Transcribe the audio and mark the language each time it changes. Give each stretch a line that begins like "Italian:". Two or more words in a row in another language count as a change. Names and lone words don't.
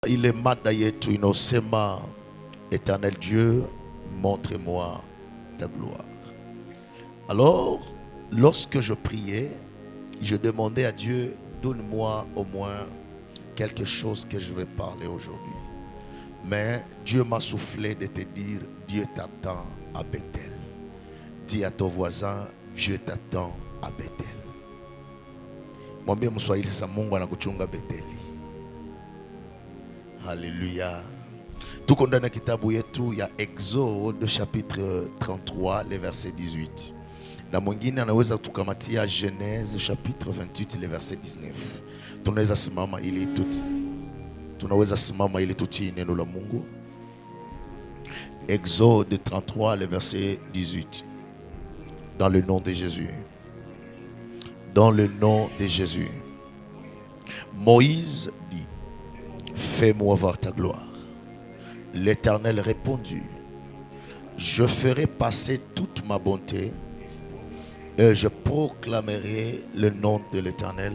Swahili: Ile mada yetu inayosema
French: Éternel Dieu, montre-moi ta gloire. Alors, lorsque je priais, je demandais à Dieu, donne-moi au moins quelque chose que je vais parler aujourd'hui. Mais Dieu m'a soufflé de te dire, Dieu t'attend à Bethel. Dis à ton voisin, Dieu t'attend à Bethel.
Swahili: Mwambie Mswahili sasa, Mungu anakuchunga Betheli. Alléluia. Tuko ndani ya kitabu yetu ya Exode
French: chapitre 33 le verset 18.
Swahili: Na mwingine anaweza tukamatia Genèse
French: chapitre 28 le verset 19.
Swahili: Tunaweza simama ili tutii neno la Mungu.
French: Exode 33 le verset 18. Dans le nom de Jésus. Dans le nom de Jésus. Moïse dit, fais-moi voir ta gloire. L'Éternel répondit, je ferai passer toute ma bonté et je proclamerai le nom de l'Éternel.